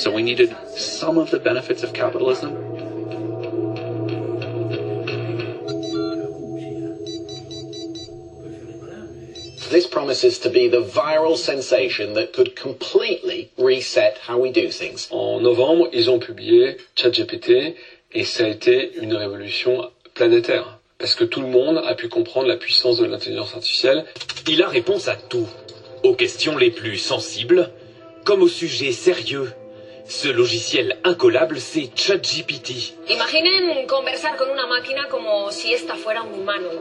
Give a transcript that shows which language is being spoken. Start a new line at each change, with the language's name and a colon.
English: So we needed some of the benefits of capitalism. This promises to be the viral sensation that could completely reset how we do things.
French: En novembre, ils ont publié ChatGPT et ça a été une révolution planétaire parce que tout le monde a pu comprendre la puissance de l'intelligence artificielle. Il a réponse à tout, aux questions les plus sensibles comme aux sujets sérieux. Ce logiciel incollable, c'est ChatGPT.
Spanish: Imaginen conversar con una máquina como si esta fuera un humano.